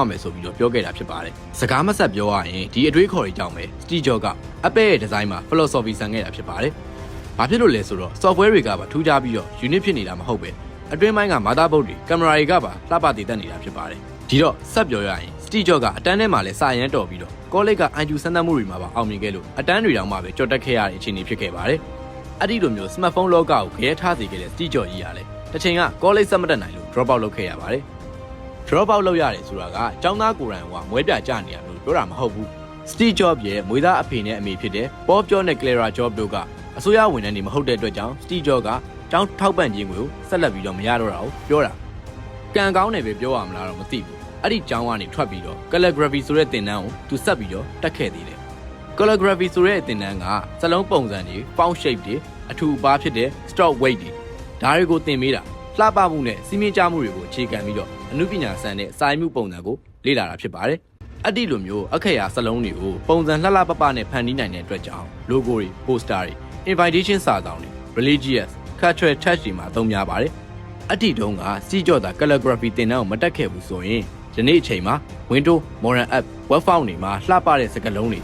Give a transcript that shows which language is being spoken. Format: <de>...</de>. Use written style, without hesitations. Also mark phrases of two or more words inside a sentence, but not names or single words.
<my>မယ်ဆိုပြီးတော့ပြောခဲ့တာဖြစ်ပါတယ်။စကားမဆက်ပြောရရင်ဒီအတွေးခေါ်တွေကြောင့်ပဲ Steve Jobs က Apple ရဲ့ design မှာ philosophy ဆန်ခဲ့တာဖြစ်ပါတယ်။ဘာဖြစ်လို့လဲဆိုတော့ software တွေကပါထူးခြားပြီးတော့ unique ဖြစ်နေတာမဟုတ်ပဲအတွင်းပိုင်းက motherboard တွေ camera တွေကပါလှပတည်တတ်နေတာဖြစ်ပါတယ်။ဒီတော့ဆက်ပြောရရင် Steve Jobs ကအတန်းထဲမှာလည်းစာရမ်းတော်ပြီးတော့ college က IQ စမ်းသပ်မှုတွေမှာပါအောင်မြင်ခဲ့လို့အတန်းတွေတောင်မှပဲကြော်တက်ခဲ့ရတဲ့အခြေအနေဖြစ်ခဲ့ပါတယ်။အဲ့ဒီလိုမျိုး smartphone လောကကိုခဲထားစေခဲ့တဲ့ Steve Jobs ကြီးရတယ်။တစ်ချိန်က college ဆက်မတက်နိုင်လို့</my> <en>drop out</en> <my>လုပ်ခဲ့ရပါတယ်။</my> <en>drop out</en> <my>လုပ်ရတယ်ဆိုတာကကျောင်းသားကိုယ်တိုင်ကမွဲပြ ကြနေရလို့ပြောတာမဟုတ်ဘူး။ Steve Jobs ရဲ့မွေးသားအဖေနဲ့အမေဖြစ်တဲ့ Bob Jobs နဲ့ Clara Jobs တို့ကအစိုးရဝန်ထမ်းတွေမဟုတ်တဲ့အတွက်ကြောင့် Steve Jobs ကကျောင်းထောက်ပံ့ခြင်းကိုဆက်လက်ပြီးတော့မရ တော့တာကိုပြောတာ။ကံကောင်းတယ်ပဲပြောရမလားတော့မသိဘူး။အဲ့ဒီကျောင်းကနေထွက်ပြီးတော့ calligraphy ဆိုတဲ့သင်တန်းကိုသူဆက်ပြီးတော့တက်ခဲ့သေးတယ်။ calligraphy ဆိုတဲ့သင်တန်းကစလုံးပုံစံတွေ</my> <en>pound shape</en> <my>တွေအထူအပါးဖြစ်တဲ့</my> <en>stroke weight</en> <my>တွေဒါတွေကိုသင်ပေးတာလှပမှုနဲ့စီးမင်းကြမှုတွေကိုအခြေခံပြီးတော့အမှုပညာဆန်တဲ့စာရေးမှုပုံစံကိုလေ့လာတာဖြစ်ပါတယ်။အဲ့ဒီလိုမျိုးအခရာစလုံးတွေကိုပုံစံလှလှပပနဲ့ဖန်တီးနိုင်တဲ့အတွက်ကြောင့် logo တွေ poster တွေ invitation စာဆောင်တွေ</my> <en>religious cultural touch</en> <my>တွေမှာအသုံးများပါတယ်။အဲ့ဒီတုန်းက Steve Jobs က calligraphy သင်တန်းကိုမတက်ခဲ့ဘူးဆိုရင်ဒီနေ့အချိန်မှာ Windows</my> <en>Modern App web font</en> <my>တွေမှာလှပတဲ့စကားလုံးတွေ</my>